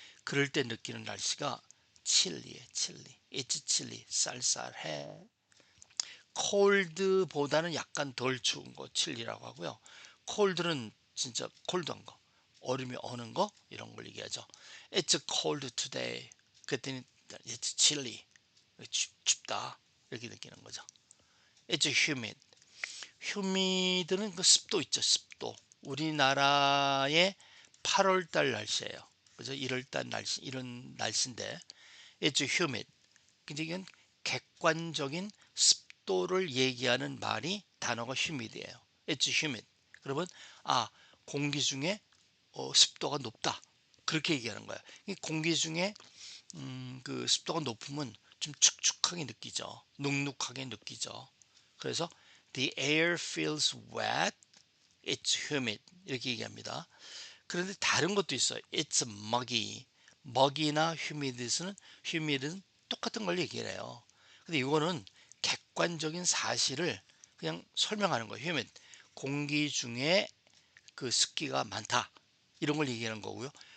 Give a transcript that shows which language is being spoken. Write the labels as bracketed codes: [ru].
[ko] 그럴 때 느끼는 날씨가 칠리에 칠리. [en] It's chilly. [ko] 쌀쌀해. 콜드보다는 약간 덜 추운 거 칠리라고 하고요. 콜드는 진짜 콜드한 거, 얼음이 어는 거 이런 걸 얘기하죠. [en] It's cold today. [ko] 그랬더니 [en] It's chilly. [ko] 춥다 이렇게 느끼는 거죠. [en] It's humid. [ko] humid는 그 습도 있죠. 습도. 우리나라의 8월 달 날씨예요. 그죠? 1월 달 날씨 이런 날씨인데 [en] It's humid. [ko] 근데 이건 객관적인 습도를 얘기하는 말이 단어가 humid이에요. [en] It's humid. [ko] 그러면 공기 중에 습도가 높다. 그렇게 얘기하는 거야. 이 공기 중에 그 습도가 높으면 좀 축축하게 느끼죠. 눅눅하게 느끼죠. 그래서 [en] the air feels wet, it's humid [ko] 이렇게 얘기합니다. 그런데 다른 것도 있어요. [en] It's muggy. [ko] muggy나 humid은 똑같은 걸 얘기해요. 근데 이거는 객관적인 사실을 그냥 설명하는 거예요. [en] humid. [ko] 공기 중에 그 습기가 많다. 이런 걸 얘기하는 거고요.